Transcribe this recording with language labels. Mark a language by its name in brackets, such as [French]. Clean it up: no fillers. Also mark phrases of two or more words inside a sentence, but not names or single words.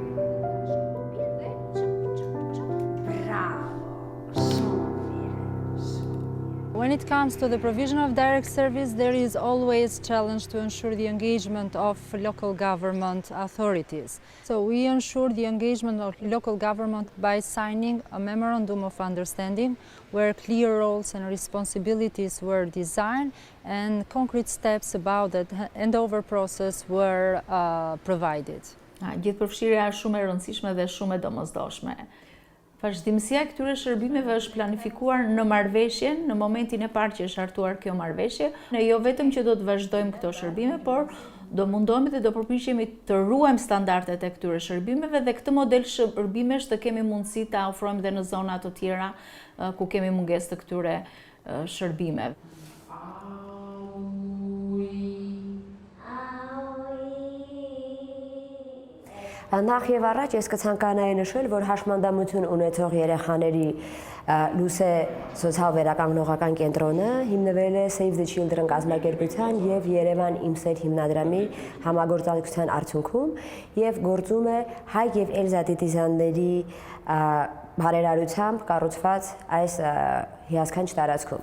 [English] When it comes to the provision of direct service, there is always a challenge to ensure the engagement of local government authorities. So we ensure the engagement of local government by signing a memorandum of understanding where clear roles and responsibilities were designed and concrete steps about the handover process were provided. [Albanian] Gjithëpërfshirja është shumë e rëndësishme dhe shumë e domosdoshme. Vazhdimësia e këtyre shërbimeve është planifikuar në marrëveshjen, në momentin e parë që është hartuar kjo marrëveshje. Ne jo vetëm që do të vazhdojmë këto shërbime, por do mundohemi dhe do përpiqemi të ruajmë standardet e këtyre shërbimeve dhe këtë model shërbimesh të kemi mundësi ta ofrojmë dhe në zona të tjera ku kemi mungesë të këtyre shërbimeve. [Armenian] Նախ եւ առաջ ես կցանկանայի նշել, որ հաշմանդամություն ունեցող երեխաների լուսե սոցիալ-վերականգնողական կենտրոնը հիմնվել է Save the Children կազմակերպության եւ Երևան Իմ Սեր հիմնադրամի համագործակցության արդյունքում եւ գործում է Հայ եւ Էլզա Տիտիզյանների բարերարությամբ կառուցված այս հիասքանչ տարածքում։